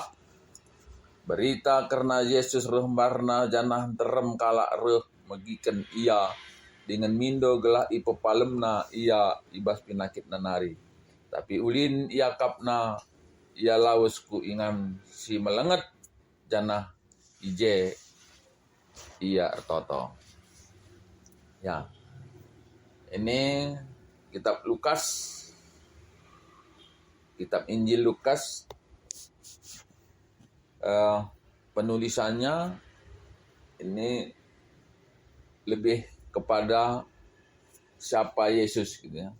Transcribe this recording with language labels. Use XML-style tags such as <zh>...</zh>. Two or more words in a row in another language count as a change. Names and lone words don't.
<btx>Berita karena Yesus reh barna janah terem kalak reh megiken ia dengan mindo gelah ipepalemna ia ibas pinakit nanari. Tapi ulin ia kapna ia lawesku ingan si melenget janah ije ia ertoto.</btx> <id>Ya, ini kitab Lukas, kitab Injil Lukas, penulisannya ini lebih kepada siapa Yesus gitu ya.</id>